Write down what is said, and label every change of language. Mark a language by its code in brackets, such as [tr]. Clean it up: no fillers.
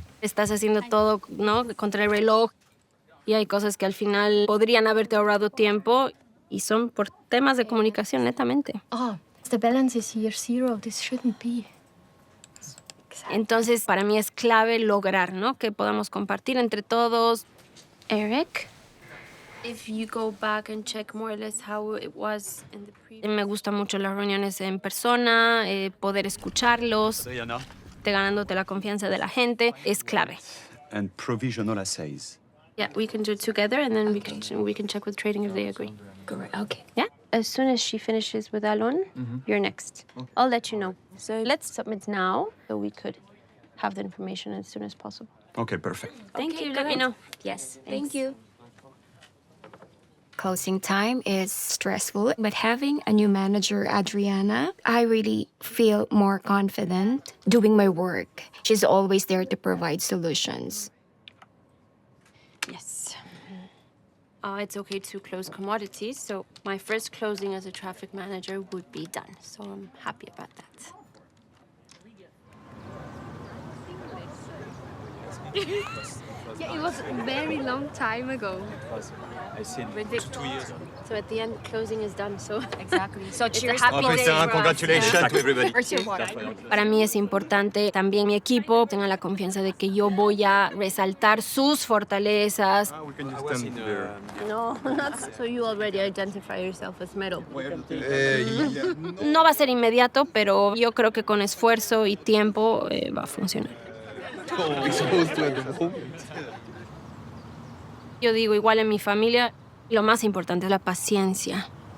[es] Estás haciendo todo, ¿no?, contra el reloj y hay cosas que al final podrían haberte ahorrado tiempo y son por temas de comunicación netamente. [en] Oh, the balance is here 0. This shouldn't be. [es] Entonces, para mí es clave lograr, ¿no?, que podamos compartir entre todos. [en] Eric, if you go back and check more or less how it was in the previous... [es] Me gustan mucho las reuniones en persona, poder escucharlos, ganándote la confianza de la gente, es clave. [en] And provisional assays. Yeah, we can do it together and then we can check with trading if they agree. Correct. Okay. Yeah? As soon as she finishes with Alon, you're next. Okay. I'll let you know. So let's submit now so we could have the information as soon as possible. Okay, perfect. Thank you. Let me know. Yes. Thank you. Closing time is stressful, but having a new manager, Adriana, I really feel more confident doing my work. She's always there to provide solutions. Yes. It's okay to close commodities, so my first closing as a traffic manager would be done. So I'm happy about that. Yeah, it was a very long time ago. I see But the- 2 years. So at the end, closing is done. So Exactly. So it's a cheers. happy day for us. Congratulations to everybody. Where's your water? [es] Para mí es importante también mi equipo tenga la confianza de que yo voy a resaltar sus fortalezas. [en] We can just stand there. No, not so. You already identify yourself as metal. [es] No va a ser inmediato, pero yo creo que con esfuerzo y tiempo va a funcionar. Yo digo, igual en mi familia, lo más importante es la paciencia.